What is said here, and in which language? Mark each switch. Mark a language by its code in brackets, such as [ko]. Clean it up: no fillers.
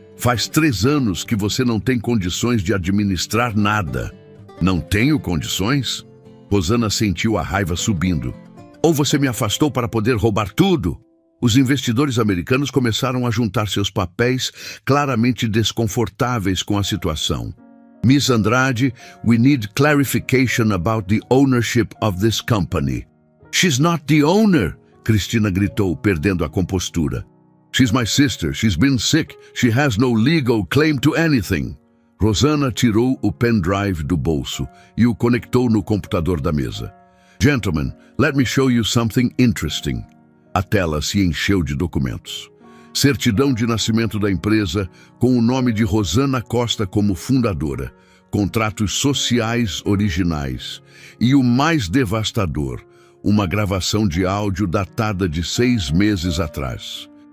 [pt] Faz 3 anos que você não tem condições de administrar nada." "Não tenho condições?" Rosana sentiu a raiva subindo. "Ou você me afastou para poder roubar tudo?" Os investidores americanos começaram a juntar seus papéis, claramente desconfortáveis com a situação. [en] "Miss Andrade, we need clarification about the ownership of this company." "She's not the owner!" Cristina [pt] gritou, perdendo a compostura. [en] "She's my sister. She's been sick. She has no legal claim to anything." [pt] Rosana tirou o pendrive do bolso e o conectou no computador da mesa. [en] "Gentlemen, let me show you something interesting." [pt] A tela se encheu de documentos. Certidão de nascimento da empresa, com o nome de Rosana Costa como fundadora, contratos sociais originais e o mais devastador, uma gravação de áudio datada de 6 meses atrás.